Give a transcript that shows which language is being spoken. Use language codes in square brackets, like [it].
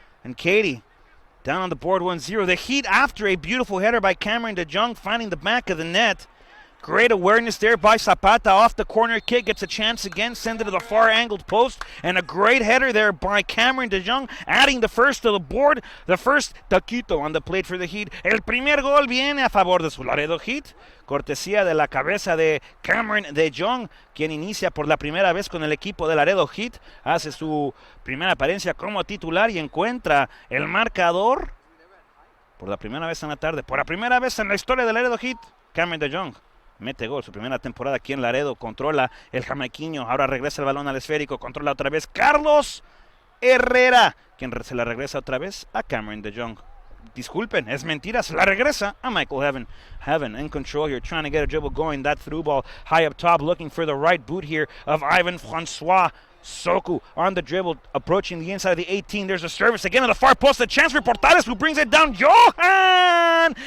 [en] And Katy down on the board 1-0. The Heat after a beautiful header by Cameron DeYoung finding the back of the net. Great awareness there by Zapata off the corner kick. Gets a chance again. Send it to the far angled post. And a great header there by Cameron DeYoung. Adding the first to the board. The first taquito on the plate for the Heat. [es] El primer gol viene a favor de su Laredo Heat. Cortesía de la cabeza de Cameron DeYoung, quien inicia por la primera vez con el equipo de Laredo Heat. Hace su primera apariencia como titular y encuentra el marcador por la primera vez en la tarde. Por la primera vez en la historia de Laredo Heat, Cameron DeYoung mete gol, su primera temporada aquí en Laredo. Controla el jamaiquino, ahora regresa el balón al esférico, controla otra vez Carlos Herrera, quien se la regresa otra vez a Cameron DeYoung. Disculpen, es mentira, se la regresa a Michael Heaven. [en] Heaven in control here, trying to get a dribble going. That through ball high up top, looking for the right boot here of Ivan Francois Soku on the dribble, approaching the inside of the 18. There's a service again on the far post. A chance for Portales, who brings it down. Johan!